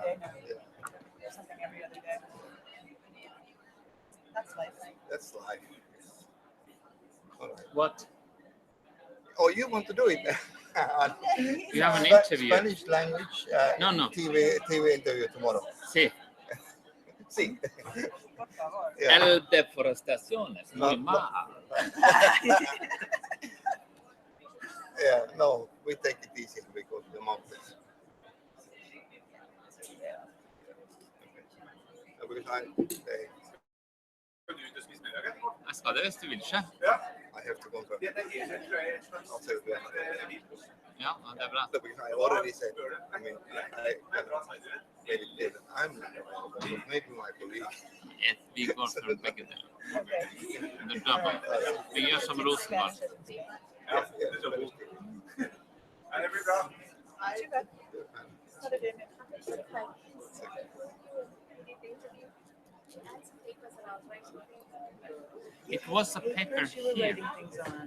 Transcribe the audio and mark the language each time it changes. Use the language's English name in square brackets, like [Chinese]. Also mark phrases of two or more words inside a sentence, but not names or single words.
[English] Something every other day. That's life. That's life. All right. What? Oh, you want to do it? You have an interview. Spanish language. No. TV interview tomorrow. [Spanish] Sí. Sí. Por favor. [English] Yeah. [Spanish] El deforestación es muy [English] No. [Spanish] mal. [English] Yeah, no, we take it easy because the mountains. Because [Norwegian] Jeg skal det hvis du vil ikke. [English] I have to confirm. I'll say it again. [Norwegian] Ja, det er bra. [English] Because I already said, I mean, I made it clear that I'm not available, but maybe my colleague. [Norwegian] Vi går for begge deler. [English] Okay. [Norwegian] Det er bra. Vi gjør som Rosenborg. [English] Yeah, Spanish TV. Too bad. Not a day. It was a paper Where's you were here. writing things on?